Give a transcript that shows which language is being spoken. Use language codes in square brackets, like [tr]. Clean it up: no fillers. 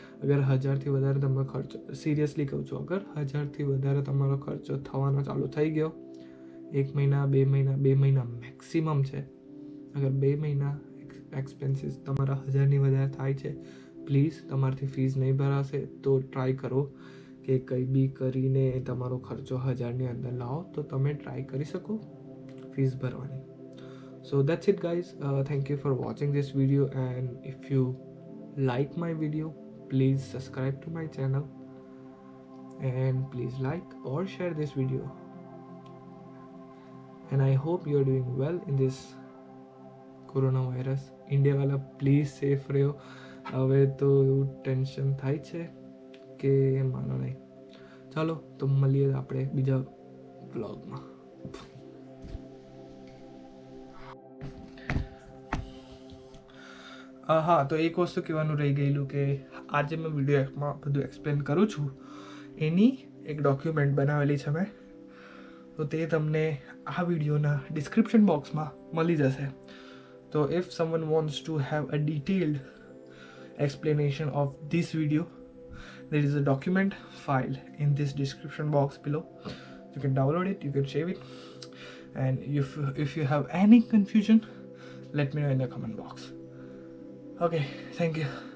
[gu] અગર 1000થી વધારે તમારો ખર્ચો, સિરિયસલી કહું છું, અગર 1000થી વધારે તમારો ખર્ચો થવાનો ચાલુ થઈ ગયો, 1 મહિના 2 મહિના મેક્સિમમ છે, અગર 2 મહિના એક્સપેન્સીસ તમારા 1000ની વધારે થાય છે, પ્લીઝ તમારાથી ફીસ નહીં ભરાશે તો ટ્રાય કરો કે કંઈ બી કરીને તમારો ખર્ચો 1000ની અંદર લાવો તો તમે ટ્રાય કરી શકો ફીસ ભરવાની. [en] So that's it guys, thank you for watching this video, and if you like my video, please subscribe to my channel and please like or share this video, and I hope you are doing well in this coronavirus. [hi] India वाला [en] please safe [hi] रहो. [gu] હવે તો એવું tension થાય છે કે માનો નહીં. ચાલો તો મળીએ આપણે બીજા વ્લોગમાં. હા, તો એક વસ્તુ કહેવાનું રહી ગયેલું કે આજે મેં વિડીયોમાં બધું એક્સપ્લેન કરું છું એની એક ડોક્યુમેન્ટ બનાવેલી છે મેં, તો તે તમને આ વિડીયોના ડિસ્ક્રિપ્શન બોક્સમાં મળી જશે. [en] તો if someone wants to have a detailed explanation of this video, there is a document file in this description box below. You can download it, you can save it, and if you have any confusion, let me know in the comment box. Okay, thank you.